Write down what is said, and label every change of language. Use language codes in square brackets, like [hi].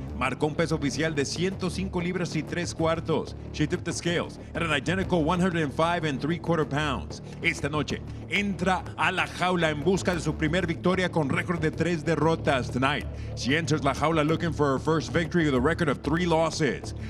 [es] Marcó un peso oficial de 105 libras y 3 cuartos. [en] She tipped the scales at an identical 105 3/4 pounds. [es] Esta noche entra a La Jaula en busca de su primer victoria con récord de 3 derrotas. [en] Tonight, she enters La Jaula looking for her first victory with a record of 3 losses.